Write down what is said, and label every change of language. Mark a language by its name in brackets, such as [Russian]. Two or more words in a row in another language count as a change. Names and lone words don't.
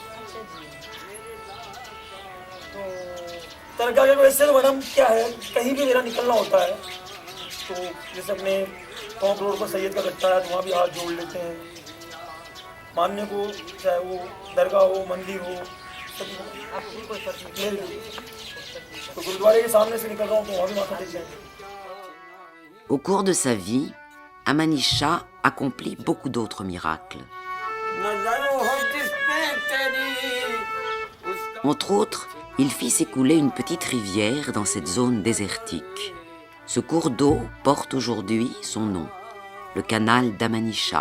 [Hindi] तो दरगाह के वैसे तो मैडम क्या है, कहीं भी मेरा निकलना होता है तो जैसे अपने टॉप रोड पर सैयद का गट्टा है तो वहाँ भी हाथ जोड़ लेते हैं। मानने को चाहे वो दरगाह हो, मंदिर हो, सभी को। तो गुरुद्वारे के सामने से निकल रहा हूँ तो वहाँ भी माथा टेक जाएंगे। [French] Au cours de sa vie, Amani Shah accomplit beaucoup d'autres miracles. Entre autres, il fit s'écouler une petite rivière dans cette zone désertique. Ce cours d'eau porte aujourd'hui son nom, le canal d'Amani Shah.